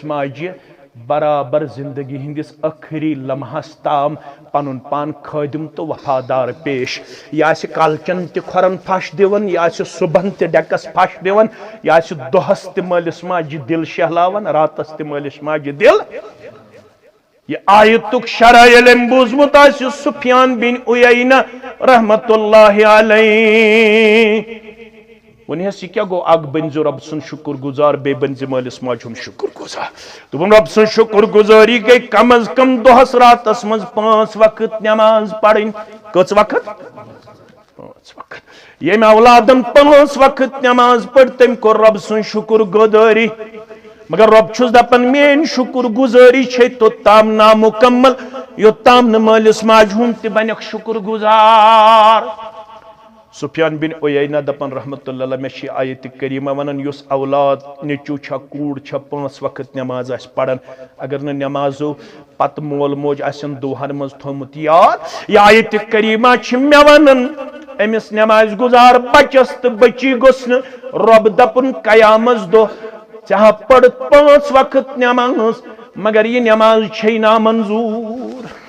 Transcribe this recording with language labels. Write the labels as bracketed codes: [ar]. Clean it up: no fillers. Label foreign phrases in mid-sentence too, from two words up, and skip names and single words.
[ks] ماجہِ برابر زندگی ہندس ٲخری لمحس تام پنُن پان خٲدِم تہٕ وفادار پیش یہِ آسہِ کالچن تہِ کھۄرن پھش دِوان یہِ آسہِ صبحن تہِ ڈیکس پھش دِوان یہِ آسہِ دۄہس تہِ مٲلِس ماجہِ دِل شہلاوان راتس تہِ مٲلِس ماجہِ دِل یہ آیتُک شرح ییٚلہِ أمۍ بوٗزمُت آسہِ سفیان بن عُیینہ [ar] رحمت اللہ [ks] علیہ ونیس یہ کیا گو اکھ بنزِ رب سن شکر گزار بیٚیہِ بنزِ مٲلِس ماجہِ ہُنٛد شکر گزار دوٚپُن رب سن شکر گزٲری گٔے کم از کم دۄہس راتس منٛز 5 وقت نٮ۪ماز پرٕنۍ کٔژ وقت 5 وقت ییٚمۍ اولادن 5 وقت نٮ۪ماز پٔر تٔمۍ کوٚر رب سن شکر گزٲری مگر رب چھُس دپان میٲنۍ شکر گزٲری چھے توٚتام نامُکمل یوٚتام نہٕ مٲلِس ماجہِ ہُنٛد تہِ بنیکھ شکر گزار سفیان بن عُیینہ دپان [ar] رحمت اللہ علیہ [ks] مے چھِ آیتِ کریمہ ونان یُس اولاد نیٚچوٗ چھا کوٗر چھا 5 وقت نٮ۪ماز آسہِ پران اگر نہٕ نٮ۪مازو پتہٕ مول موج آسن دُہن منٛز تھوٚمُت یاد یہِ آیتِ کریمہ چھِ مےٚ ونان أمِس نٮ۪مازِ گُزار بچس تہٕ بچی گوٚژھ نہٕ رۄب دپُن قیامس دۄہ ژےٚ ہا پٔرٕتھ 5 وقت نٮ۪ماز مگر یہِ نٮ۪ماز چھے نامنظوٗر